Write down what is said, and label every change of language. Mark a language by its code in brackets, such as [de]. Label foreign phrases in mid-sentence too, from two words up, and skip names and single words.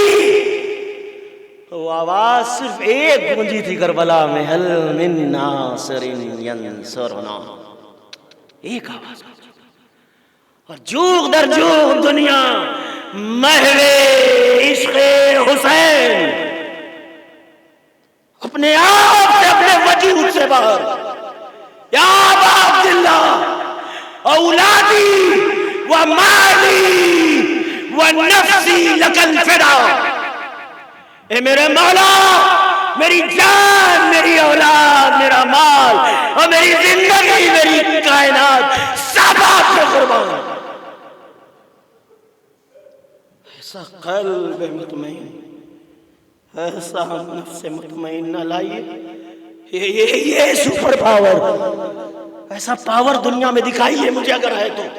[ur] وہ آواز صرف ایک گونجی تھی کربلا میں، [ar] حل من ناصر ینصرنا، [ur] ایک آواز، اور جوگ در جوگ دنیا محو عشق حسین اپنے آپ سے، اپنے وجود سے باہر، [ar] یا ابا عبداللہ اولادی و مالی و نفسی لک الفدا، [ur] اے میرے مولا، میری جان، میری اولاد، میرا مال اور میری زندگی، میری کائنات سب آپ سے قربان۔ ایسا قلب مطمئن، ایسا نفس مطمئن نہ لائیے، یہ [en] super power, [ur] ایسا پاور دنیا میں دکھائیے مجھے اگر ہے تو۔